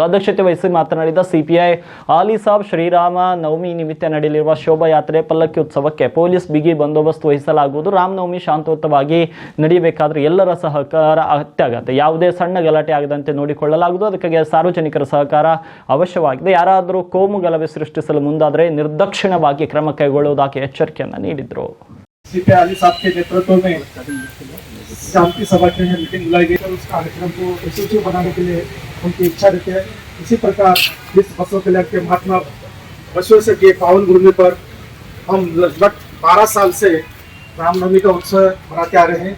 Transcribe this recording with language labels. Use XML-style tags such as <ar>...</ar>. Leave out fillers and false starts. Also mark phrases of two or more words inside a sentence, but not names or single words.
<kn>ಅಧ್ಯಕ್ಷತೆ ವಹಿಸಿ ಮಾತನಾಡಿದ CPI ಆಲಿಸಾಬ್, ಶ್ರೀರಾಮ ನವಮಿ ನಿಮಿತ್ತ ನಡೆಯಲಿರುವ ಶೋಭಾಯಾತ್ರೆ ಪಲ್ಲಕ್ಕಿ ಉತ್ಸವಕ್ಕೆ ಪೊಲೀಸ್ ಬಿಗಿ ಬಂದೋಬಸ್ತ್ ವಹಿಸಲಾಗುವುದು. ರಾಮನವಮಿ ಶಾಂತಯುತವಾಗಿ ನಡೆಯಬೇಕಾದ್ರೆ ಎಲ್ಲರ ಸಹಕಾರ ಅತ್ಯಗತ್ಯ. ಯಾವುದೇ ಸಣ್ಣ ಗಲಾಟೆ ಆಗದಂತೆ ನೋಡಿಕೊಳ್ಳಲಾಗುವುದು. ಅದಕ್ಕಾಗಿ ಸಾರ್ವಜನಿಕರ ಸಹಕಾರ ಅವಶ್ಯವಾಗಿದೆ. ಯಾರಾದರೂ ಕೋಮು ಗಲಭೆ ಸೃಷ್ಟಿಸಲು ಮುಂದಾದರೆ ನಿರ್ದಾಕ್ಷಿಣ್ಯವಾಗಿ ಕ್ರಮ ಕೈಗೊಳ್ಳುವುದಾಗಿ ಎಚ್ಚರಿಕೆಯನ್ನು ನೀಡಿದರು.</kn> <hi>CPI आली साहब के नेतृत्व में शांति सभा की मीटिंग बुलाई गई और उस कार्यक्रम को यशस्वी बनाने के लिए उनकी इच्छा रहती है. इसी प्रकार इस बसव कल्याण के महात्मा बसवेश्वर के पावन भूमि पर हम लगभग 12 साल से रामनवमी का उत्सव मनाते आ रहे हैं.</hi>